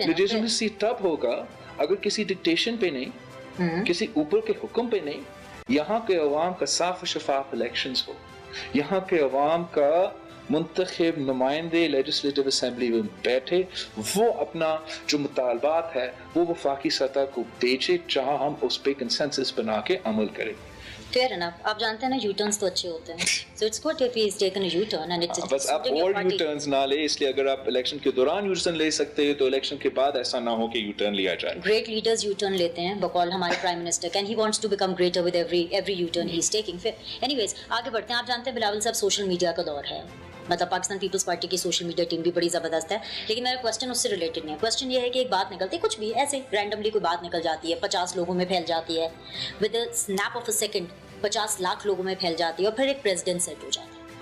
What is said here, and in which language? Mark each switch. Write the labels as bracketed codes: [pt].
[ur] Legitimacy تب ہوگا اگر کسی ڈکٹیشن پہ نہیں, کسی اوپر کے حکم پہ نہیں, یہاں کے عوام کا صاف و شفاف الیکشنز ہو, یہاں کے عوام کا منتخب نمائندے لیجسلیٹو اسمبلی میں بیٹھے, وہ اپنا جو مطالبات ہے وہ وفاقی سطح کو بھیجے, جہاں ہم اس پہ کنسنسس بنا کے عمل کریں. [en] Fair enough. [ur] آپ جانتے ہیں نا, یو ٹرنز تو اچھے ہوتے ہیں. [en] So it's good if he's taken a U-turn and it's [ur] بس آپ اور یو ٹرنز نہ لے, اس لیے اگر آپ الیکشن کے دوران یو ٹرن لے سکتے ہیں تو الیکشن کے بعد ایسا نہ ہو کہ یو ٹرن لیا جائے. [en] Great leaders U-turn [ur] لیتے ہیں, بقول ہمارے prime minister, [en] and he wants to become greater with every U-turn he is taking. [ur] Anyways, آگے بڑھتے ہیں. آپ جانتے ہیں بلاول صاحب, سوشل میڈیا کا دور ہے, مطلب پاکستان پیپلز پارٹی کی سوشل میڈیا ٹیم بھی بڑی زبردست ہے, لیکن میرا کوسچن اس سے ریلیٹڈ نہیں ہے. کوسچن یہ ہے کہ ایک بات نکلتی ہے, کچھ بھی ایسے رینڈملی کوئی بات نکل جاتی ہے, 50 لوگوں میں پھیل جاتی ہے, [en] with a snap of a second [ur] 50 lakh لوگوں میں پھیل جاتی ہے, اور پھر ایک پریزیڈنٹ سیٹ ہو جاتا ہے.